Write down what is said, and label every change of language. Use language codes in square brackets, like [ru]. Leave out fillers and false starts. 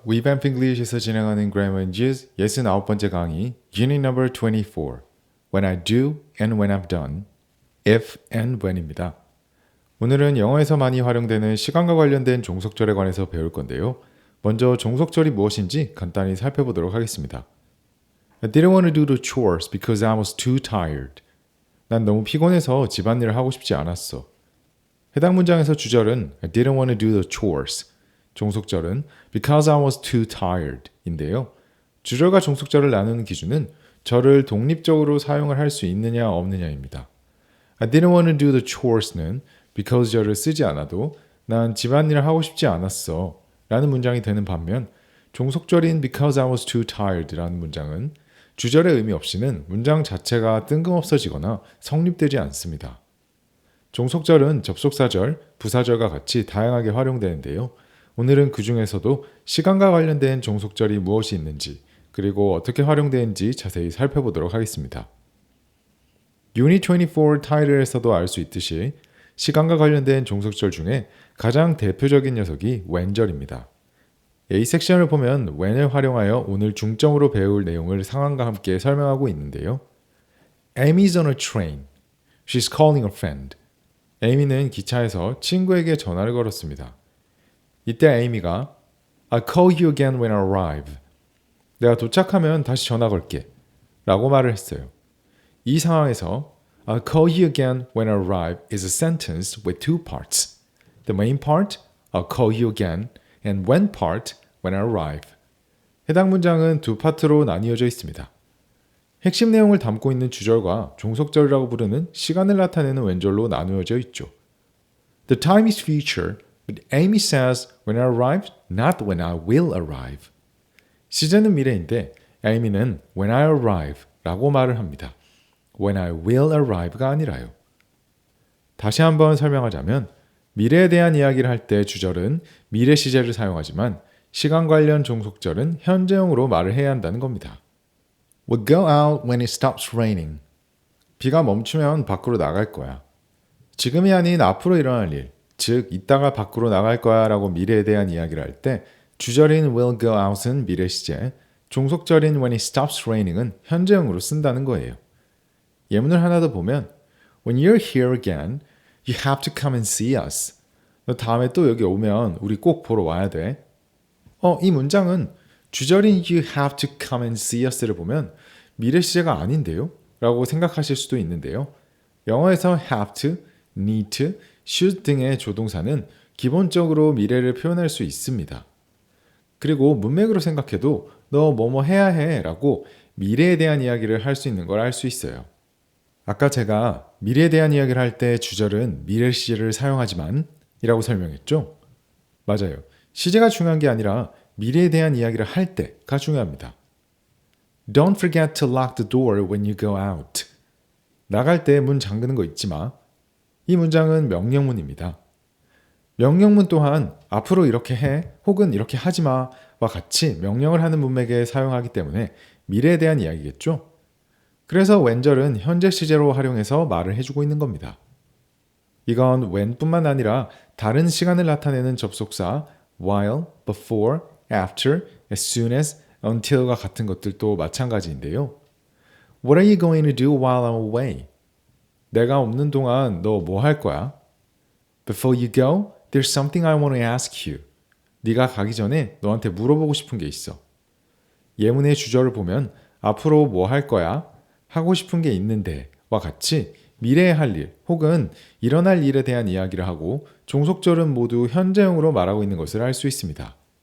[ko] Revamp English에서 진행하는 Grammar and Gist 69번째 강의 Unit Number 24 When I do and when I'm done If and when입니다. 오늘은 영어에서 많이 활용되는 시간과 관련된 종속절에 관해서 배울 건데요. 먼저 종속절이 무엇인지 간단히 살펴보도록 하겠습니다. [en] I didn't want to do the chores because I was too tired. [ko] 난 너무 피곤해서 집안일을 하고 싶지 않았어. 해당 문장에서 주절은 [en] I didn't want to do the chores. [ko] 종속절은 [en] because I was too tired [ko] 인데요. 주절과 종속절을 나누는 기준은 절을 독립적으로 사용을 할 수 있느냐 없느냐입니다. [en] I didn't want to do the chores [ko] 는 because 절을 쓰지 않아도 난 집안일을 하고 싶지 않았어 라는 문장이 되는 반면 종속절인 [en] because I was too tired [ko] 라는 문장은 주절의 의미 없이는 문장 자체가 뜬금없어지거나 성립되지 않습니다. 종속절은 접속사절, 부사절과 같이 다양하게 활용되는데요. 오늘은 그 중에서도 시간과 관련된 종속절이 무엇이 있는지 그리고 어떻게 활용되는지 자세히 살펴보도록 하겠습니다. Unit 24 타이틀에서도 알 수 있듯이 시간과 관련된 종속절 중에 가장 대표적인 녀석이 when절입니다. A 섹션을 보면 when을 활용하여 오늘 중점으로 배울 내용을 상황과 함께 설명하고 있는데요. [en] Amy's on a train. She's calling a friend. [ko] 에이미는 기차에서 친구에게 전화를 걸었습니다. 이때 에이미가 [en] I'll call you again when I arrive. [ko] 내가 도착하면 다시 전화 걸게 라고 말을 했어요. 이 상황에서 [en] I'll call you again when I arrive is a sentence with two parts. The main part, I'll call you again, and when part, when I arrive. [ko] 해당 문장은 두 파트로 나뉘어져 있습니다. 핵심 내용을 담고 있는 주절과 종속절이라고 부르는 시간을 나타내는 왼절로 나누어져 있죠. [en] The time is future, but Amy says when I arrive, not when I will arrive. [ko] 시제는 미래인데 에이미는 [en] when I arrive [ko] 라고 말을 합니다. [en] when I will arrive [ko] 가 아니라요. 다시 한번 설명하자면 미래에 대한 이야기를 할 때 주절은 미래 시제를 사용하지만 시간 관련 종속절은 현재형으로 말을 해야 한다는 겁니다. [en] We'll go out when it stops raining. [ko] 비가 멈추면 밖으로 나갈 거야. 지금이 아닌 앞으로 일어날 일, 즉 이따가 밖으로 나갈 거야 라고 미래에 대한 이야기를 할 때 주절인 [en] will go out [ko] 은 미래 시제, 종속절인 [en] when it stops raining [ko] 은 현재형으로 쓴다는 거예요. 예문을 하나 더 보면 [en] When you're here again, you have to come and see us. [ko] 너 다음에 또 여기 오면 우리 꼭 보러 와야 돼. 이 문장은 주절인 [en] you have to come and see us [ko] 를 보면 미래 시제가 아닌데요? 라고 생각하실 수도 있는데요. 영어에서 have to, need to, should 등의 조동사는 기본적으로 미래를 표현할 수 있습니다. 그리고 문맥으로 생각해도 너 뭐뭐 해야 해 라고 미래에 대한 이야기를 할 수 있는 걸 알 수 있어요. 아까 제가 미래에 대한 이야기를 할 때 주절은 미래 시제를 사용하지만 이라고 설명했죠? 맞아요. 시제가 중요한 게 아니라 미래에 대한 이야기를 할 때가 중요합니다. [en] Don't forget to lock the door when you go out. [ko] 나갈 때 문 잠그는 거 잊지 마. 이 문장은 명령문입니다. 명령문 또한 앞으로 이렇게 해 혹은 이렇게 하지 마와 같이 명령을 하는 문맥에 사용하기 때문에 미래에 대한 이야기겠죠? 그래서 when절은 현재 시제로 활용해서 말을 해주고 있는 겁니다. 이건 when뿐만 아니라 다른 시간을 나타내는 접속사 while, before, after, as soon as, until과 같은 것들도 마찬가지인데요. [en] What are you going to do while I'm away? [ko] 내가 없는 동안 너 뭐 할 거야? [en] Before you go, there's something I want to ask you. [ko] 네가 가기 전에 너한테 물어보고 싶은 게 있어. 예문의 주절을 보면 앞으로 뭐 할 거야? 하고 싶은 게 있는데 와 같이 미래에 할 일 혹은 일어날 일에 대한 이야기를 하고 종속절은 모두 현재형으로 말하고 있는 것을 알 수 있습니다.